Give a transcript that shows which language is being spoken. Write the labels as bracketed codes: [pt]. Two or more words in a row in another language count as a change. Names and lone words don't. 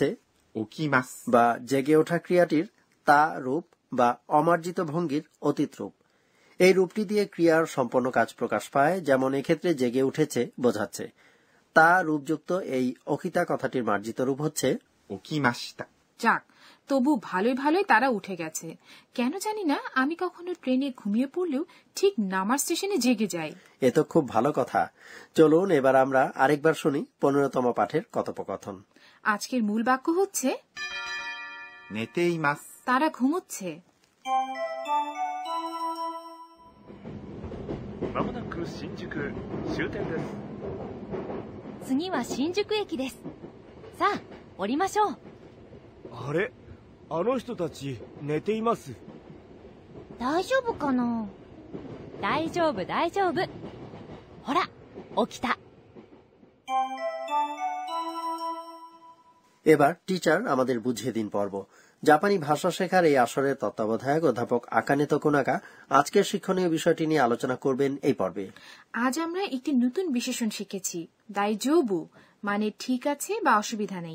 [ja] 起きます [bn] বা জেগে ওঠা ক্রিয়াটির তা রূপ বা অমার্জিত ভঙ্গির অতীত রূপ। এই রূপটি দিয়ে ক্রিয়ার সম্পন্ন কাজ প্রকাশ পায়, যেমন এক্ষেত্রে জেগে উঠেছে বোঝাচ্ছে। তা রূপযুক্ত এই অকিতা কথাটির মার্জিত রূপ হচ্ছে [ja] 起きました [bn] যাক, তবু ভালোই ভালোই তারা উঠে গেছে। কেন জানি না, আমি কখনো ট্রেনে ঘুমিয়ে পড়লেও ঠিক নামার স্টেশনে জেগে যাই। এ তো খুব ভালো কথা। চলুন এবার আমরা আরেকবার শুনি 15তম পাঠের কথোপকথন। আজকের মূল বাক্য হচ্ছে [ja] 寝ています [bn] তারা ঘুমোচ্ছে। [ja] まもなく新宿終点です。次は新宿駅です。さあ降りましょう。あれ、あの人たち寝ています。大丈夫かな。大丈夫大丈夫。ほら起きた。 [bn] এবার টিচার আমাদের বুঝিয়ে দিন পর্ব। জাপানি ভাষা শেখার এই আসরের তত্ত্বাবধায়ক অধ্যাপক আকানে তোকুনাগা আজকের শিক্ষণীয় বিষয়টি নিয়ে আলোচনা করবেন এই পর্বে। আজ আমরা একটি নতুন বিশেষণ শিখেছি, দাইজোবু, মানে ঠিক আছে বা অসুবিধা নেই।